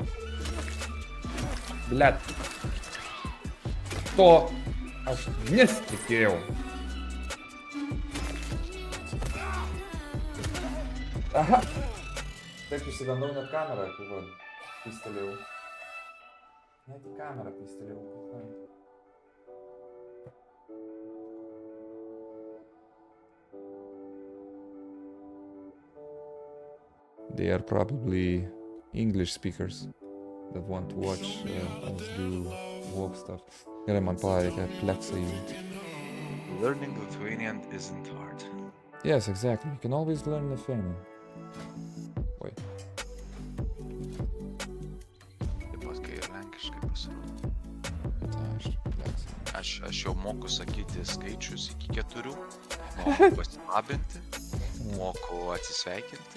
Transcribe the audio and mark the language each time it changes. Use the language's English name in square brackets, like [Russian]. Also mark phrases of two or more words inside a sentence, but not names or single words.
[Lithuanian] Blet. To aš nesitikėjau. Aha. Taip išsigandau net kamerą, kurva. Pistelėjau. Net į kamerą pistelėjau. [English] They are probably English speakers that want to watch us do walk stuff. [Lithuanian] Gerai, man reikia pleksą jų. [English] Learning Lithuanian isn't hard. Yes, exactly. You can always learn Lithuanian. [Lithuanian] Oi. Taip pat, kai ir lenkiškai pasirodo. Tai Aš jau moku sakyti skaičius iki 4, moku pasilabinti, moku atsisveikinti.